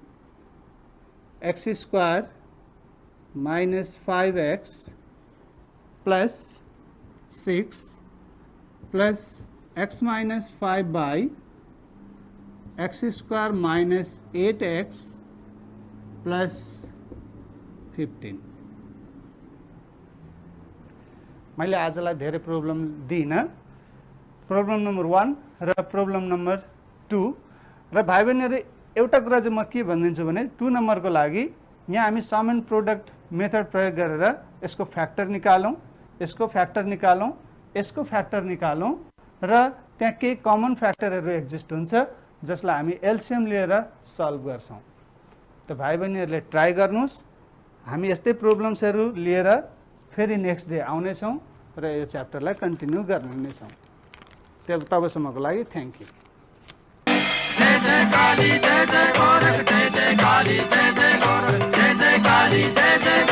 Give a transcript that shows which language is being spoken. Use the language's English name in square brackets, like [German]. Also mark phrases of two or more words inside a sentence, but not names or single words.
[English] x square minus 5x plus 6 plus x minus 5 by x square minus 8x plus 15. [Nepali] मैले आजलाई धेरै प्रब्लम दिइनँ. [English] problem number [Nepali] 1 र [English] problem number [Nepali] 2 र भाइ बहिनीहरू एउटा कुरा चाहिँ म के भनिदिन्छु भने 2 नम्बरको लागि यहाँ हामी [English] sum and product method [Nepali] प्रयोग गरेर यसको फ्याक्टर निकालौँ, यसको फ्याक्टर निकालौँ, यसको फ्याक्टर निकालौँ र त्यहाँ केही कमन फ्याक्टरहरू एक्जिस्ट हुन्छ जसलाई हामी एलसीएम लिएर सल्भ गर्छौँ. त भाइ बहिनीहरूले ट्राई गर्नुहोस्. हामी यस्तै प्रब्लम्सहरू लिएर फेरि [English] next day [Nepali] आउनेछौँ. र यो च्याप्टरलाई कन्टिन्यू गर्ने नै छौँ। तबसम्मको लागि [English] thank you. [Nepali] जय जय काली जय जय गोरख, जय जय काली जय जय गोरख, जय जय काली जय जय